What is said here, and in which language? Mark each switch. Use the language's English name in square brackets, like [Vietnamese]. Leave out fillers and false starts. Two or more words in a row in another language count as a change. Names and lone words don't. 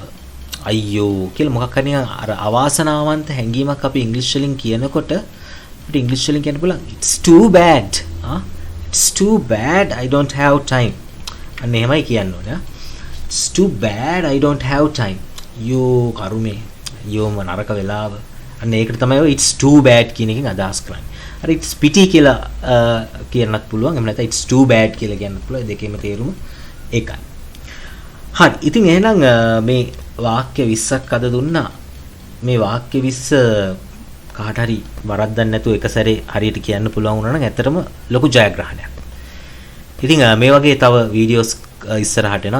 [Sinhala] අයියෝ කියලා මොකක් හරි අර අවාසනාවන්ත හැඟීමක් අපි ඉංග්‍රීසි වලින් කියනකොට අපිට ඉංග්‍රීසි වලින් කියන්න පුළුවන් [English] it's too bad. It's too bad I don't have time. [Sinhala] අන්න එහෙමයි කියන්න ඕනේ. [English] It's too bad I don't have time. [Sinhala] යෝ කරුමේ. යෝම නරක වෙලාව. අන්න ඒකට තමයි ඔය [English] it's too bad [Sinhala] කියන එකෙන් අදහස් කරන්නේ. අර [English] it's pity [Sinhala] කියලා කියන්නත් පුළුවන්. එහෙම නැත්නම් [English] it's too bad [Sinhala] කියලා කියන්නත් පුළුවන්. දෙකේම තේරුම එකයි. හරි. ඉතින් එහෙනම් මේ වාක්‍ය 20ක් අද දුන්නා. මේ වාක්‍ය 20 කාට හරි වරද්දන්න නැතුව එක සැරේ හරියට කියන්න පුළුවන් වුණා නම් ඇත්තටම ලොකු ජයග්‍රහණයක්. ඉතින් මේ වගේ තව වීඩියෝස් ඉස්සරහට එනවා.